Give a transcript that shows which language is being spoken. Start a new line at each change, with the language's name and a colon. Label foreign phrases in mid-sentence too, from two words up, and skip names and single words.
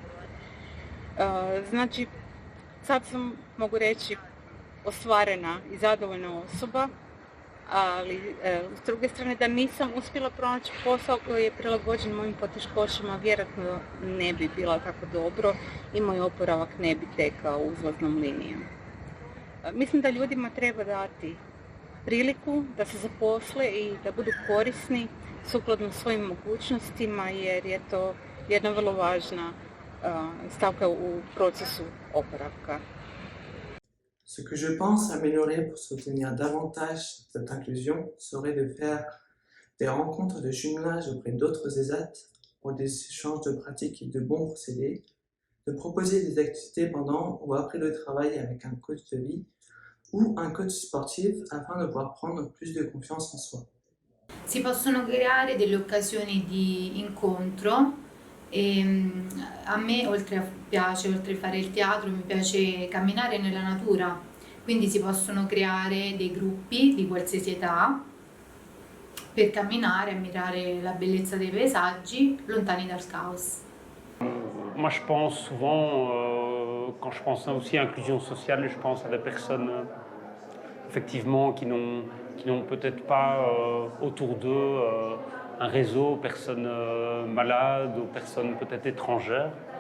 Croatian: Znači, sad sam, mogu reći, ostvarena i zadovoljna osoba, ali s druge strane da nisam uspjela pronaći posao koji je prilagođen mojim poteškoćama, vjerojatno ne bi bila tako dobro i moj oporavak ne bi tekao uzlaznom linijom. Mislim da ljudima treba dati priliku da se zaposle i da budu korisni sukladno svojim mogućnostima, jer je to jedna vrlo važna stavka u procesu oporavka.
French: Ce que je pense améliorer pour soutenir davantage cette inclusion serait de faire des rencontres de jumelage auprès d'autres ESAT pour des échanges de pratiques et de bons procédés, de proposer des activités pendant ou après le travail avec un coach de vie ou un coach sportif afin de pouvoir prendre plus de confiance en soi.
Italian: Si possono creare delle occasioni di incontro e a me oltre a fare il teatro mi piace camminare nella natura, quindi si possono creare dei gruppi di qualsiasi età per camminare, ammirare la bellezza dei paesaggi lontani dal caos.
French: Moi je pense souvent, quand je pense aussi à inclusion sociale, je pense à des personnes effectivement qui n'ont peut-être pas autour d'eux un réseau, personnes malades ou personnes peut-être étrangères.